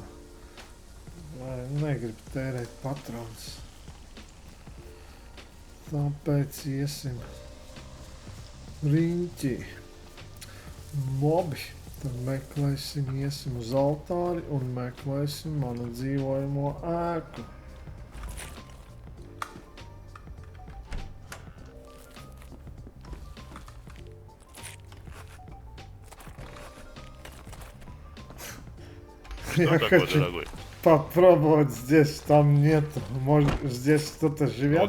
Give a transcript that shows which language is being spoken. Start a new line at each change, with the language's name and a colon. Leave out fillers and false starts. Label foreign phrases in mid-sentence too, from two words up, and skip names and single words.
Latvian: Vai negribu tērēt patronus. Tāpēc iesim riņķī. Labi, tad meklēsim, iesim uz altāri un meklēsim manu dzīvojamo ēku.
Russian: Что такое, дорогой? Попробовать здесь, там нету. Может, здесь кто-то живет?